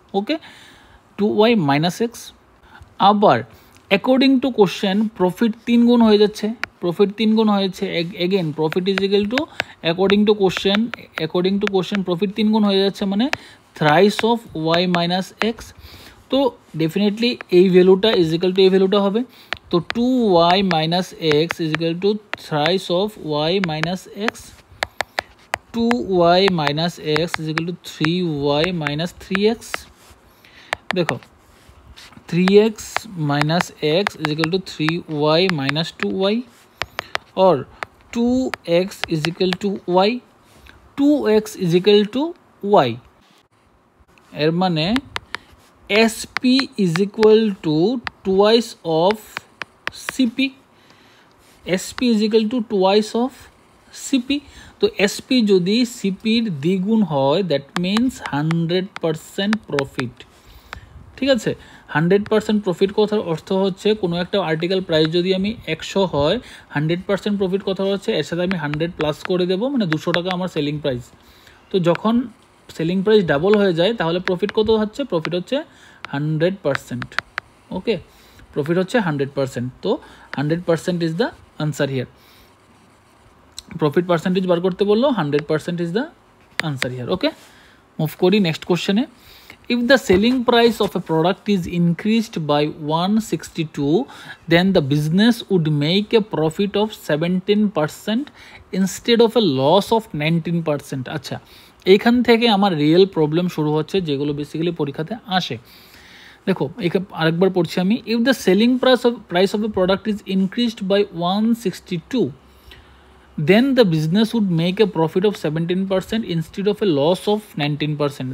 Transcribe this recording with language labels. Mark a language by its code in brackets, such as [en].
[bn] ওকে, 2y minus x. আবার according to question profit 3 গুণ হয়ে যাচ্ছে, প্রফিট 3 গুণ হয়েছে, again profit is equal to according to question profit 3 গুণ হয়ে যাচ্ছে, মানে thrice of Y minus x. তো ডেফিনেটলি এই ভ্যালুটা ইজ ইকুয়াল টু এই ভ্যালুটা হবে, তো 2y minus x is equal to thrice of Y minus x, 2y minus x is equal to 3y minus 3x। [en] দেখো 3x minus x is equal to 3y minus 2y, or 2x is equal to y, 2x is equal to y। [bn] এর মানে [en] SP is equal to twice of CP, SP is equal to twice of CP। [bn] তো SP যদি CPর দ্বিগুণ হয় that means 100% profit, ঠিক আছে। 100% profit কথার অর্থ হচ্ছে কোনো একটা আর্টিকেল প্রাইস যদি আমি 100 হয়, 100% প্রফিট কথা হচ্ছে এর সাথে আমি 100 প্লাস করে দেবো, মানে 200 টাকা আমার সেলিং প্রাইস। তো যখন সেলিং প্রাইস ডাবল হয়ে যায় তাহলে প্রফিট কত হচ্ছে, প্রফিট হচ্ছে 100%। ওকে, প্রফিট হচ্ছে 100%, তো 100% is the answer here. Profit percentage বার করতে বললো, 100% is the answer here. Okay, move করি নেক্সট কোশ্চেনে। [en] If the selling price of a product is increased by 162, then the business would make a profit of 17% instead of a loss of 19%. [bn] আচ্ছা, এইখান থেকে আমার real problem শুরু হচ্ছে, যেগুলো basically পরীক্ষাতে আসে। দেখো এখানে আরেকবার পড়ছি আমি। [en] If the selling price of a product is increased by 162, then the business would make a profit of 17% instead of a loss of 19%.